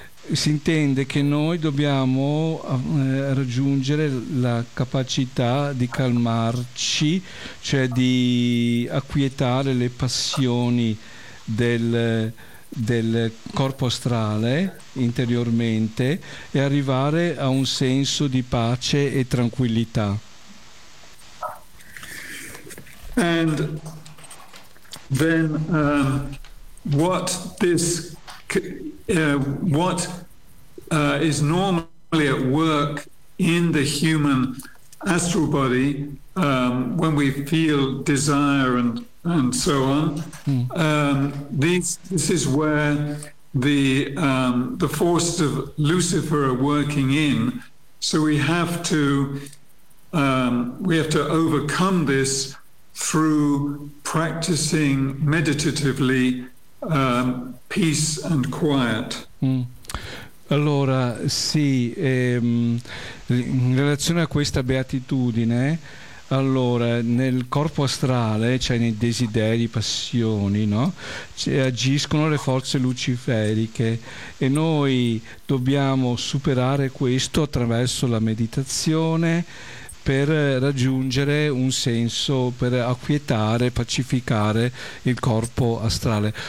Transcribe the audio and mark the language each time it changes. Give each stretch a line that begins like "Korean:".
Italian: Si intende che noi dobbiamo raggiungere la capacità di calmarci, cioè di acquietare le passioni del corpo astrale interiormente e arrivare a un senso di pace e tranquillità.
English: And then what this what is normally at work in the human astral body when we feel desire and so on. This is where the forces of Lucifer are working in. So we have to overcome this through practicing meditatively peace and quiet.
Italian: Allora, sì, in relazione a questa beatitudine, allora, nel corpo astrale, cioè nei desideri, passioni, no? Agiscono le forze luciferiche e noi dobbiamo superare questo attraverso la meditazione per raggiungere un senso, per acquietare, pacificare il corpo astrale.